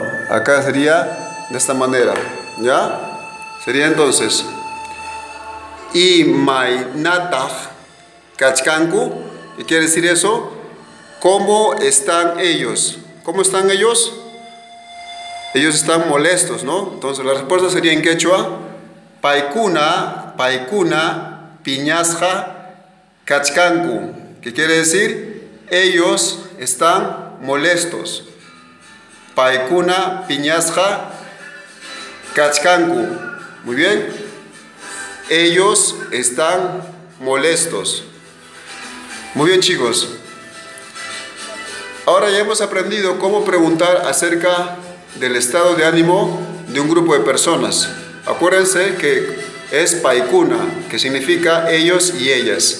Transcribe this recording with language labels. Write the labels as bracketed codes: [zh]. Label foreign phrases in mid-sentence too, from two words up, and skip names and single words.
[es] Acá sería de esta manera, ¿ya? Sería entonces [qu] Imainatah Kachkanku. [es] ¿Qué quiere decir eso? ¿Cómo están ellos? ¿Cómo están ellos? Ellos están molestos, ¿no? Entonces la respuesta sería en quechua [qu] Paikuna piñasja kachkanku. [es] ¿Qué quiere decir? Ellos están molestos. [qu] Paikuna piñasja kachkanku. [es] Muy bien. Ellos están molestos. Muy bien, chicos. Ahora ya hemos aprendido cómo preguntar acerca del estado de ánimo de un grupo de personas. Acuérdense que es paikuna, que significa ellos y ellas.